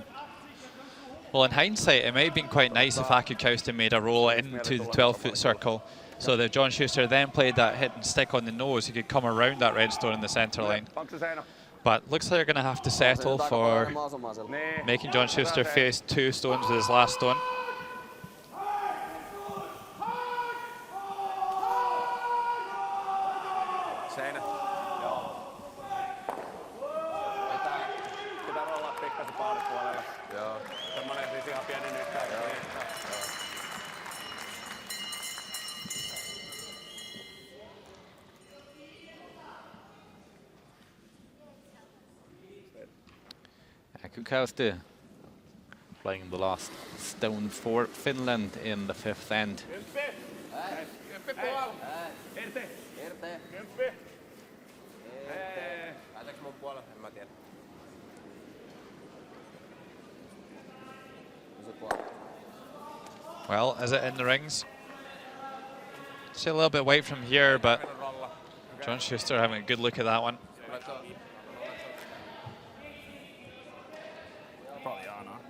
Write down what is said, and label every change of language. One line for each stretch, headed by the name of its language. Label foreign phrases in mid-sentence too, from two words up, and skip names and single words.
English: Well, in hindsight, it might have been quite nice if Aku Kausta made a roll into the 12-foot circle, so that John Schuster then played that hit and stick on the nose. He could come around that red stone in the center line. But looks like they're going to have to settle for making John Schuster face 2 stones with his last stone.
Finnish: Seinä. Joo. Pitää olla pikkasen paalipuolella. Joo. Semmonen siis ihan pieni nytkäys. Joo.
English: Aku Kausta playing the last stone for Finland in the 5th end.
Finnish: Pääseekö mun puolella? En mä tiedä.
English: Well, is it in the rings? See a little bit white from here, but John Schuster having a good look at that one. Probably on, huh?